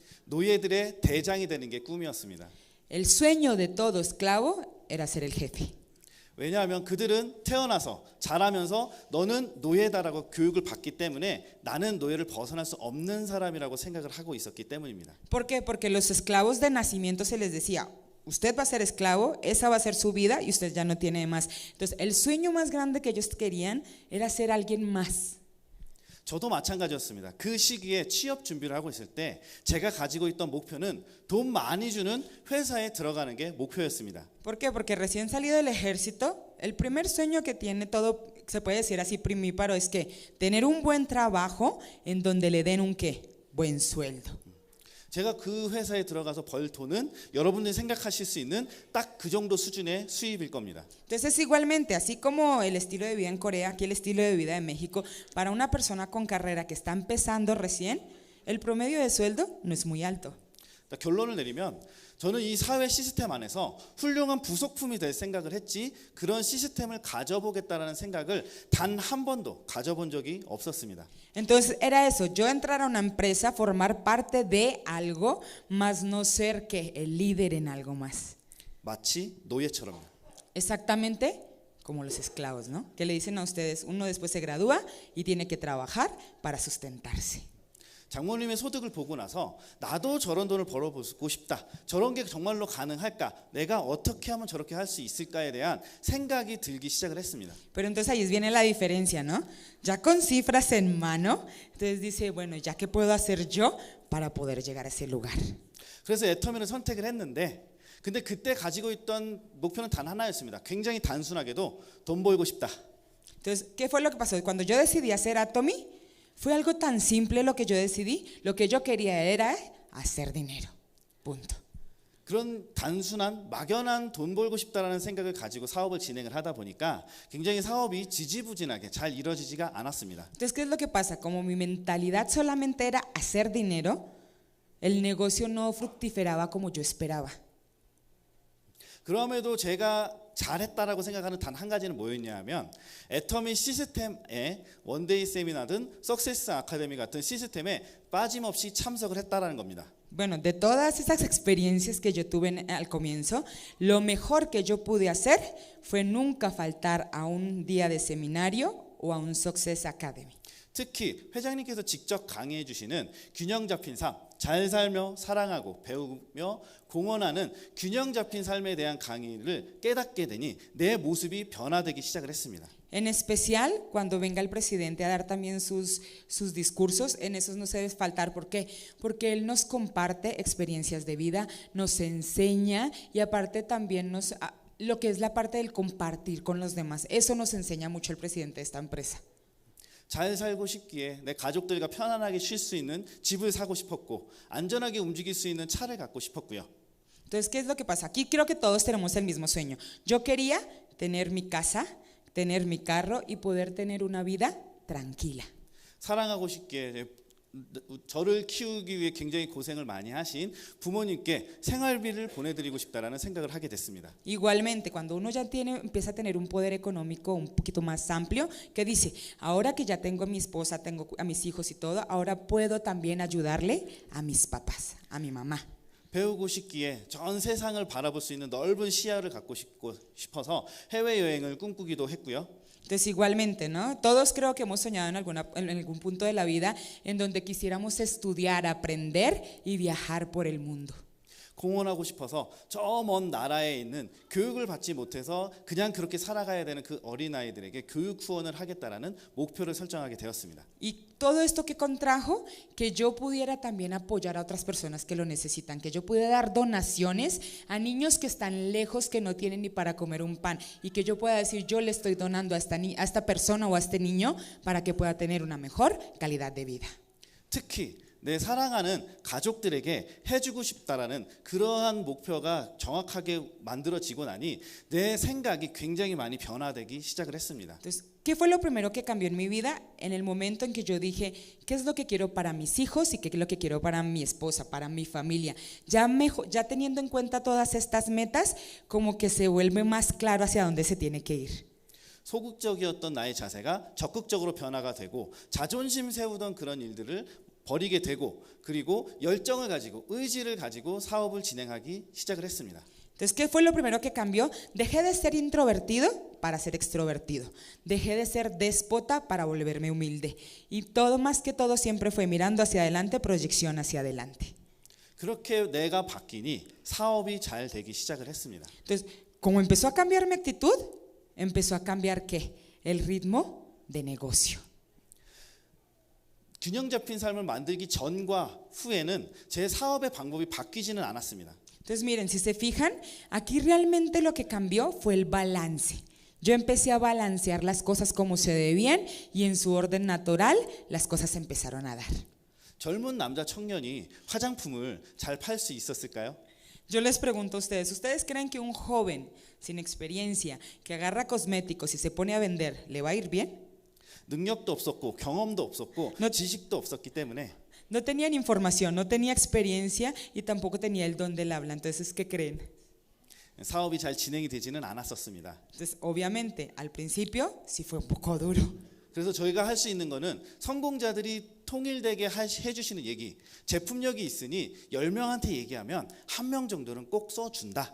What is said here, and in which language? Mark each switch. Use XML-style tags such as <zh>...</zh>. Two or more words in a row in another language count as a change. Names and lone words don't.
<ko>노예들의 대장이 되는 게 꿈이었습니다.</ko> <es>El sueño de todo esclavo era ser el jefe.</es> <ko>왜냐하면 그들은 태어나서 자라면서 너는 노예다라고 교육을 받기 때문에 나는 노예를 벗어날 수 없는 사람이라고 생각을 하고 있었기 때문입니다.</ko> <es>¿Por qué? Porque los esclavos de nacimiento se les decía, usted va a ser esclavo, esa va a ser su vida y usted ya no tiene más. Entonces, el sueño más grande que ellos querían era ser alguien más.</es> <ko>저도 마찬가지였습니다. 그 시기에 취업 준비를 하고 있을 때 제가 가지고 있던 목표는 돈 많이 주는 회사에 들어가는 게 목표였습니다.</ko> <es>¿Por qué? Porque recién salido del ejército, el primer sueño que tiene todo, se puede decir así primíparo, es que tener un buen trabajo en donde le den un ¿qué? Buen sueldo.</es> <ko>제가 그 회사에 들어가서 벌 돈은 여러분들이 생각하실 수 있는 딱 그 정도 수준의 수입일 겁니다.</ko> <es>Entonces, igualmente, así como el estilo de vida en Corea, aquí el estilo de vida en México, para una persona con carrera que está empezando recién, el promedio de sueldo no es muy alto.</es> <ko>결론을 내리면 저는 이 사회 시스템 안에서 훌륭한 부속품이 될 생각을 했지 그런 시스템을 가져보겠다라는 생각을 단 한 번도 가져본 적이 없었습니다.</ko> <es>Entonces era eso, yo entrar a una empresa, formar parte de algo, más no ser que el líder en algo más.</es> <ko>마치 노예처럼.</ko> <es>Exactamente como los esclavos, ¿no? Que le dicen a ustedes, uno después se gradúa y tiene que trabajar para sustentarse.</es> <ko>장모님의 소득을 보고 나서 나도 저런 돈을 벌어보고 싶다. 저런 게 정말로 가능할까? 내가 어떻게 하면 저렇게 할 수 있을까에 대한 생각이 들기 시작을 했습니다.</ko> <es>Pero entonces ahí viene la diferencia, ¿no? Ya con cifras en mano, entonces dice, bueno, ¿ya qué puedo hacer yo para poder llegar a ese lugar?</es> <ko>그래서 애터미를 선택을 했는데 근데 그때 가지고 있던 목표는 단 하나였습니다. 굉장히 단순하게도 돈 벌고 싶다.</ko> <es>Entonces, ¿qué fue lo que pasó? Cuando yo decidí hacer Atomy, fue algo tan simple lo que yo decidí. Lo que yo quería era hacer dinero. Punto.</es> <ko>그런 단순한 막연한 돈 벌고 싶다라는 생각을 가지고 사업을 진행을 하다 보니까 굉장히 사업이 지지부진하게 잘 이루어지지가 않았습니다.</ko> <es>Entonces, ¿qué es lo que pasa? Como mi mentalidad solamente era hacer dinero, el negocio no fructiferaba como yo esperaba.</es> <ko>그럼에도 제가 잘했다라고 생각하는 단 한 가지는 뭐였냐 하면 애터미 시스템의 원데이 세미나든 석세스 아카데미 같은 시스템에 빠짐없이 참석을 했다라는 겁니다.</ko> <es>Bueno, de todas esas experiencias que yo tuve al comienzo, lo mejor que yo pude hacer fue nunca faltar a un día de seminario o a un Success Academy.</es> <ko>특히 회장님께서 직접 강의해 주시는 균형 잡힌 삶, 잘 살며 사랑하고 배우며 공헌하는 균형 잡힌 삶에 대한 강의를 깨닫게 되니 내 모습이 변화되기 시작을 했습니다.</ko> <es>En especial cuando venga el presidente a dar también sus discursos, en esos no se debe faltar. ¿Por qué? Porque él nos comparte experiencias de vida, nos enseña y aparte también lo que es la parte del compartir con los demás. Eso nos enseña mucho el presidente de esta empresa.</es> <ko>잘 살고 싶기에 내 가족들과 편안하게 쉴 수 있는 집을 사고 싶었고 안전하게 움직일 수 있는 차를 갖고 싶었고요.</ko> <es>Entonces, ¿qué es lo que pasa? Aquí creo que todos tenemos el mismo sueño. Yo quería tener mi casa, tener mi carro y poder tener una vida tranquila.</es> <ko>사랑하고 싶기에 저를 키우기 위해 굉장히 고생을 많이 하신 부모님께 생활비를 보내드리고 싶다라는 생각을 하게 됐습니다.</ko> <es>Igualmente, cuando uno ya empieza a tener un poder económico un poquito más amplio, que dice, ahora que ya tengo a mi esposa, tengo a mis hijos y todo, ahora puedo también ayudarle a mis papás, a mi mamá.</es> <ko>배우고 싶기에 전 세상을 바라볼 수 있는 넓은 시야를 갖고 싶어서 해외여행을 꿈꾸기도 했고요.</ko> <es>Entonces igualmente, ¿no? Todos creo que hemos soñado en algún punto de la vida en donde quisiéramos estudiar, aprender y viajar por el mundo.</es> <ko>공헌하고 싶어서 저 먼 나라에 있는 교육을 받지 못해서 그냥 그렇게 살아가야 되는 그 어린아이들에게 교육 후원을 하겠다라는 목표를 설정하게 되었습니다.</ko> <es>Y todo esto que contrajo, que yo pudiera también apoyar a otras personas que lo necesitan, que yo pudiera dar donaciones a niños que están lejos, que no tienen ni para comer un pan, y que yo pueda decir, yo le estoy donando a esta persona o a este niño para que pueda tener una mejor calidad de vida.</es> <ko>특히 내 사랑하는 가족들에게 해주고 싶다라는 그러한 목표가 정확하게 만들어지고 나니 내 생각이 굉장히 많이 변화되기 시작을 했습니다.</ko> <es>Entonces, ¿qué fue lo primero que cambió en mi vida? En el momento en que yo dije, ¿qué es lo que quiero para mis hijos y qué es lo que quiero para mi esposa, para mi familia? Ya teniendo en cuenta todas estas metas, como que se vuelve más claro hacia dónde se tiene que ir.</es> <ko>소극적이었던 나의 자세가 적극적으로 변화가 되고 자존심 세우던 그런 일들을 버리게 되고 그리고 열정을 가지고 의지를 가지고 사업을 진행하기 시작을 했습니다.</ko> <es>Entonces, ¿qué fue lo primero que cambió? Dejé de ser introvertido para ser extrovertido. Dejé de ser déspota para volverme humilde. Y todo, más que todo, siempre fue mirando hacia adelante, proyección hacia adelante.</es> <ko>그렇게 내가 바뀌니 사업이 잘 되기 시작을 했습니다.</ko> <es>Entonces, como empezó a cambiar mi actitud, empezó a cambiar ¿qué? El ritmo de negocio.</es> <ko>균형 잡힌 삶을 만들기 전과 후에는 제 사업의 방법이 바뀌지는 않았습니다.</ko> <es>Entonces miren, si se fijan, aquí realmente lo que cambió fue el balance. Yo empecé a balancear las cosas como se debían y en su orden natural las cosas empezaron a dar.</es> <ko>젊은 남자 청년이 화장품을 잘 팔 수 있었을까요?</ko> <es>Yo les pregunto a ustedes, ¿ustedes creen que un joven sin experiencia que agarra cosméticos y se pone a vender, le va a ir bien?</es> <ko>능력도 없었고 경험도 없었고 지식도 없었기 때문에</ko> <es>No tenían información, no tenía experiencia y tampoco tenía el don del habla. Entonces, ¿qué creen?</es> <ko>사업이 잘 진행이 되지는 않았었습니다.</ko> <es>Entonces, obviamente, al principio sí fue un poco duro.</es> <ko>그래서 저희가 할 수 있는 거는 성공자들이 통일되게 해주시는 얘기, 제품력이 있으니 10명한테 얘기하면 1명 정도는 꼭 써준다.</ko>